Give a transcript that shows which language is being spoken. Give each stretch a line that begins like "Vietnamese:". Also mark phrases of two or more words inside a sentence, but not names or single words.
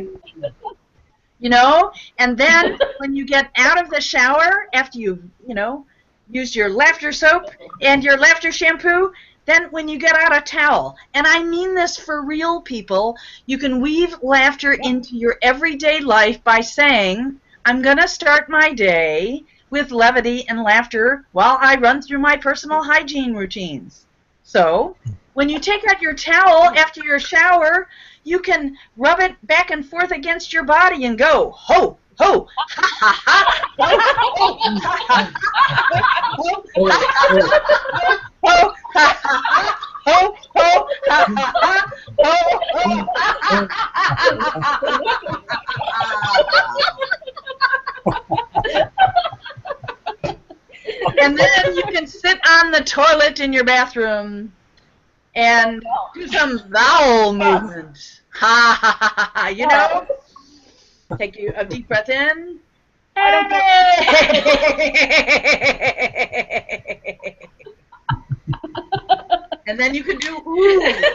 English: You know, and then when you get out of the shower, after you've, you know, used your laughter soap and your laughter shampoo, then when you get out a towel, and I mean this for real, people, you can weave laughter into your everyday life by saying, I'm going to start my day with levity and laughter while I run through my personal hygiene routines. So when you take out your towel after your shower, you can rub it back and forth against your body and go, ho, ho, ha, ha, ha, ho, ha, ho, ha, ho, ho, ha, ha, ho. And then you can sit on the toilet in your bathroom and do some vowel movements. Ha ha ha ha. You know, take a deep breath in. And then you can do ooh.